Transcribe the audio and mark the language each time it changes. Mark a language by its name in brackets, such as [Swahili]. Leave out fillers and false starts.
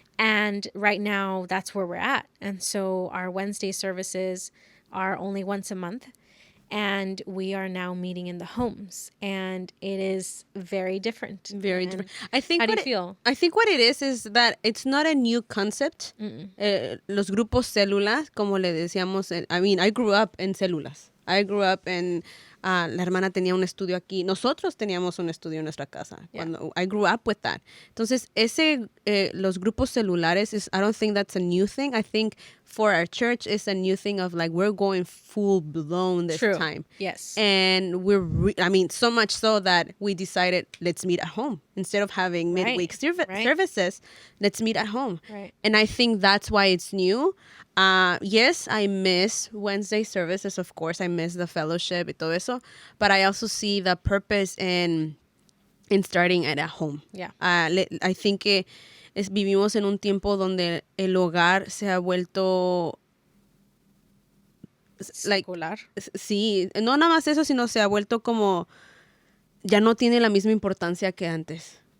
[English] And right now that's where we're at. And so our Wednesday services are only once a month. And we are now meeting in the homes, and it is very different. Very different. I think. How do you feel? I think what it is that it's not a new concept. [Spanish] Los grupos células, como le decíamos. [English] I grew up in células. I grew up in. [Spanish] La hermana tenía un estudio aquí. Nosotros teníamos un estudio en nuestra casa. [English] Yeah. I grew up with that. [Spanish] Entonces, los grupos celulares [English] I don't think that's a new thing. I think for our church, it's a new thing of like, we're going full blown this time. Yes. And we're, so much so that we decided, let's meet at home. Instead of having midweek services, let's meet at home. Right. And I think that's why it's new. Yes, I miss Wednesday services, of course. I miss the fellowship [Spanish] y todo eso. [English] But I also see the purpose in starting at home. Yeah. I think [Spanish] vivimos en un tiempo donde el hogar se ha vuelto secular. Sí, no nada más eso, sino se ha vuelto como ya no tiene la misma importancia que antes.